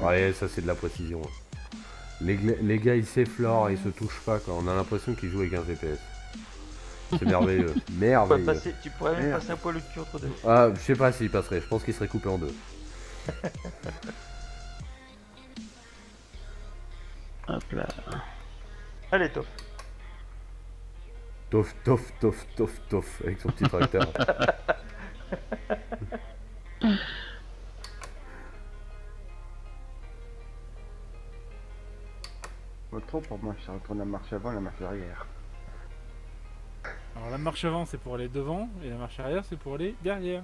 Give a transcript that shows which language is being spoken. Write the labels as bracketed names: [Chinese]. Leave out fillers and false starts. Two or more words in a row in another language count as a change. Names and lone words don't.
[French] Ouais ça c'est de la précision. Les gars ils s'effleurent, ils se touchent pas quoi. On a l'impression qu'ils jouent avec un GPS. C'est merveilleux. Merveilleux. Tu pourrais même Merde. passer un poil au cul entre deux. Ah je sais pas s'il passerait, je pense qu'il serait coupé en deux. Hop là. Allez, top. Tof tof tof tof tof avec son petit tracteur. Pas trop pour moi, je retourne la marche avant, la marche arrière. Alors la marche avant c'est pour aller devant et la marche arrière c'est pour aller derrière.